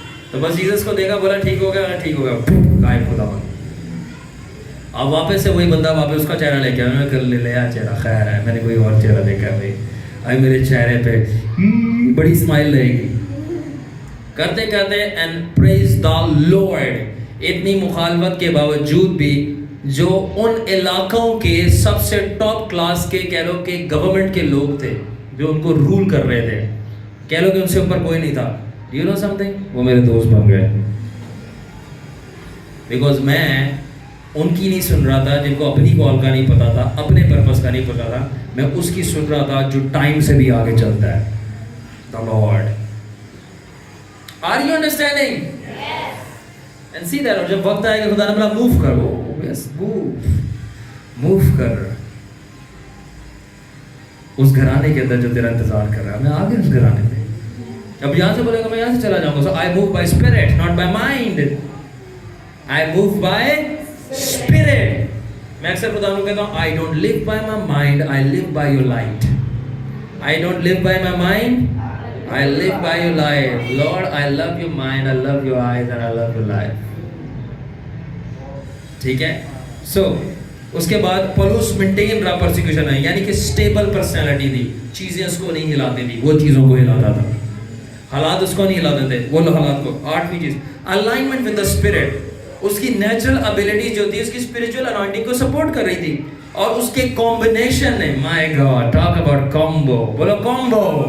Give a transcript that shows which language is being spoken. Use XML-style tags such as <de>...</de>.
<ur>تو بس جیسس کو دیکھا، بولا ٹھیک ہو گیا، ٹھیک ہو گیا. غائب خداوند. اب واپس سے وہی بندہ واپس اس کا چہرہ لے کے آیا. میں کر لے آ چہرہ خیر ہے، میں نے کوئی اور چہرہ دیکھا ہے بھائی. آئی میرے چہرے پہ بڑی اسمائل رہے گی. کرتے کرتے</ur> <en>And praise the lord.</en> <ur>اتنی مخالفت کے باوجود بھی جو ان علاقوں کے سب سے ٹاپ کلاس کے کہہ لو کہ گورنمنٹ کے لوگ تھے جو ان کو رول کر رہے تھے، کہہ لو کہ ان سے اوپر کوئی نہیں تھا.</ur> <en>you know something,</en> <ur>وہ میرے دوست بن گئے. بیکاز میں ان کی نہیں سن رہا تھا جن کو اپنی کال کا نہیں پتا تھا، اپنے پرپس کا نہیں پتا تھا. میں اس کی سن رہا تھا جو ٹائم سے بھی آگے چلتا ہے.</ur> <en>The Lord. Are you understanding? Yes. And see that.</en> <ur>اور جب وقت آئے گا خدا نے بولا موو کرو.</ur> <en>Yes, move</en> <ur>کر اس گھرانے کے اندر جو تیرا انتظار کر رہا ہے. میں آگے اس گھرانے میں. اب یہاں سے بولے گا میں یہاں سے چلا جاؤں گا.</ur> <en>So I move by spirit, not by mind. I move by spirit.</en> <ur>میں اکثر خدا کو کہتا ہوں</ur> <en>I don't live by my mind, I live by your light. I don't live by my mind, I live by your light. Lord, I love your mind, I love your eyes, and I love your life.</en> <ur>ٹھیک ہے. سو اس کے بعد police maintain رہا persecution ہے، یعنی کہ stable personality تھی. چیزیں اس کو نہیں ہلاتی تھی، وہ چیزوں کو ہلاتا تھا. حالات اس کو نہیں ہلاتے تھے، وہ حالات کو. 8ویں چیز</ur> <en>Alignment with the spirit.</en> <ur>اس کی نیچرل ابیلٹی جو تھی اس کی اسپرچل انوائنٹنگ کو سپورٹ کر رہی تھی، اور اس کے کمبینیشن نے</ur> <en>My god talk about combo.</en> <ur>بولو کامبو.</ur>